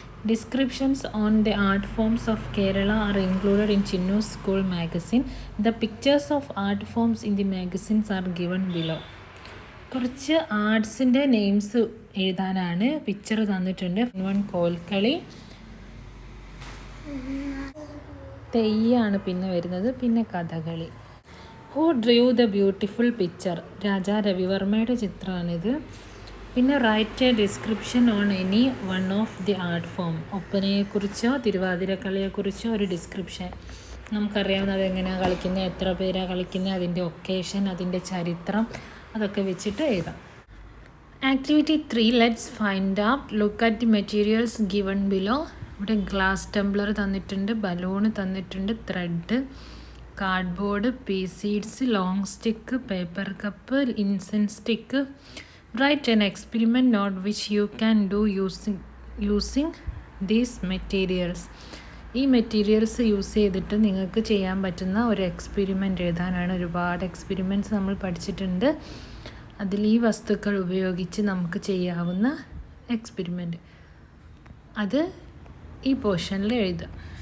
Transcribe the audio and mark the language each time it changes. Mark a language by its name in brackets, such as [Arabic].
[English] Descriptions on the art forms of Kerala are included in Chinno's school magazine. The pictures of art forms in the magazines are given below. [Malayalam] കുറച്ച് ആർട്സിൻ്റെ names എഴുതാനാണ്. Picture തന്നിട്ടുണ്ട്. One Kolkali, തെയ്യാണ് പിന്നെ വരുന്നത്, പിന്നെ Kathakali. [English] who drew the beautiful picture, [Malayalam] Raja രവിവർമ്മയുടെ ചിത്രമാണിത്. [English] പിന്നെ write a description on any one of the art form. [Malayalam] ഒപ്പനയെക്കുറിച്ചോ തിരുവാതിരക്കളിയെക്കുറിച്ചോ ഒരു description. നമുക്കറിയാവുന്ന അതെങ്ങനെയാണ് കളിക്കുന്നത്, എത്ര പേരാണ് കളിക്കുന്നത്, അതിൻ്റെ ഒക്കേഷൻ, അതിൻ്റെ ചരിത്രം, അതൊക്കെ വെച്ചിട്ട് എഴുതാം. [English] Activity 3, let's find out. Look at the materials given below. [Malayalam] ഇവിടെ ഗ്ലാസ് ടംബ്ലർ തന്നിട്ടുണ്ട്, ബലൂൺ തന്നിട്ടുണ്ട്, thread, cardboard, P seeds, long stick, paper cup, incense stick. [English] Write an experiment note which you can do using these materials. [Malayalam] ഈ materials use ചെയ്തിട്ട് നിങ്ങൾക്ക് ചെയ്യാൻ പറ്റുന്ന ഒരു experiment എഴുതാനാണ്. ഒരുപാട് എക്സ്പെരിമെൻറ്റ്സ് നമ്മൾ പഠിച്ചിട്ടുണ്ട്. അതിൽ ഈ വസ്തുക്കൾ ഉപയോഗിച്ച് നമുക്ക് ചെയ്യാവുന്ന എക്സ്പെരിമെൻ്റ് അത് ഈ പോർഷനിൽ എഴുതാം.